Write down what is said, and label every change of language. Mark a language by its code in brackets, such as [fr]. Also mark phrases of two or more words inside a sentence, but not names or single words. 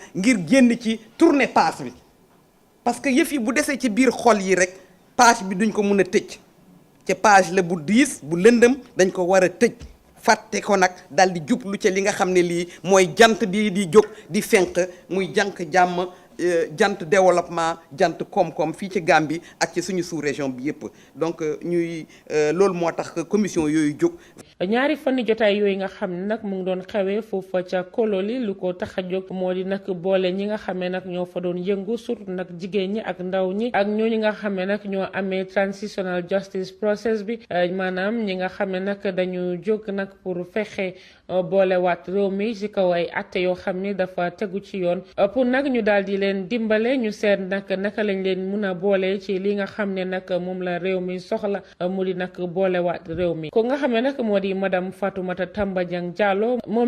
[wo] ngir génn ci [fr] tourner page [wo] bi [fr] parce que [wo] yëf yi bu desee ci biir xol yi rek page bi duñ ko mën a tëj ca page la bu diis bu lëndëm dañ ko war a tëj fàtte ko nag daal di jublu ca li nga xam ne lii mooy jant bi di jóg di fenq muy jànk jàmm jant développement jant koom-koom fii ci Gambie ak ci suñu sous-région bi yépp donc ñuy loolu moo tax commission yooyu jóg. ñaari fani jotaay yooyu nga xam ne nag mu ngi doon xewee foofa ca Kololi lu ko tax a jóg moo di nag boole ñi nga xamee nag ñoo fa doon yëngu surtout nag jigéen ñi ak ndaw ñi ak ñooñu nga xamee nag ñoo amee [en] transitional justice process [wo] bi maanaam ñi nga xamee nag dañu jóg nag pour fexe boolewaat réew mi ci kaw ay atte yoo xam ne dafa tegu ci yoon pour nag ñu daal di leen dimbale ñu seet nag naka lañ leen mun a boole ci li nga xam ne nag moom la réew mi soxla mu di nag boolewaat réew mi ko nga xam ne nag moo di madame Fatoumata Tambajang Jallow moom